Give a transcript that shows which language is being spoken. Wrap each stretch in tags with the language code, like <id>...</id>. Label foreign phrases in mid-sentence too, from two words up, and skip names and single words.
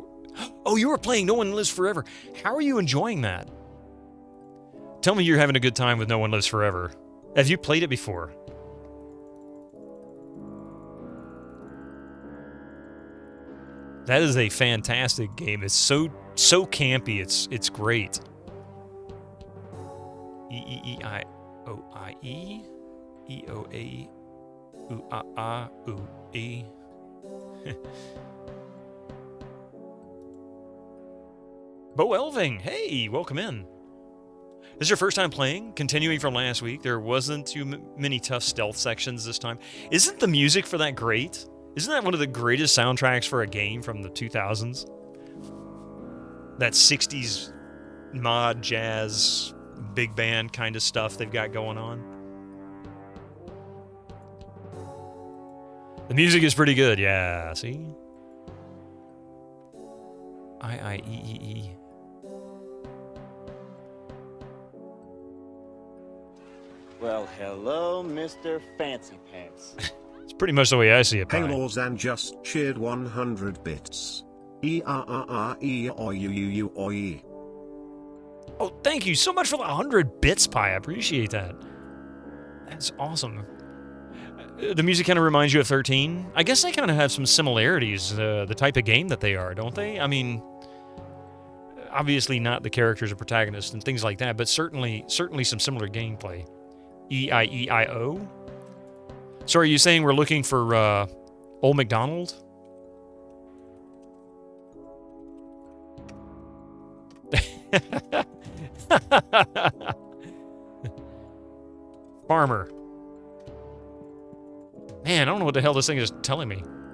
<en>Oh, you were playing No One Lives Forever. How are you enjoying that? Tell me you're having a good time with No One Lives Forever. Have you played it before? That is a fantastic game. It's so campy. It's great. E-E-E-I-O-I-E. E-O-A. U-A-A-U-E. Bo Elving, hey, welcome in. This is your first time playing? Continuing from last week, there wasn't too many tough stealth sections this time. Isn't the music for that great? Isn't that one of the greatest soundtracks for a game from the 2000s? That 60s mod, jazz, big band kind of stuff they've got going on. The music is pretty good, yeah, see? I-I-E-E-E. Well, hello, Mr. Fancy Pants. It's pretty much the way I see it. Hey Lawzan just cheered 100 bits. E-R-R-R-E-O-U-U-U-O-E. Oh, thank you so much for the 100 bits, Pi. I appreciate that. That's awesome. The music kind of reminds you of 13. I guess they kind of have some similarities, the type of game that they are, don't they? I mean, obviously not the characters or protagonists and things like that, but certainly some similar gameplay. E-I-E-I-O? So are you saying we're looking for Old MacDonald? Farmer. Man, I don't know what the hell this thing is telling me.</en>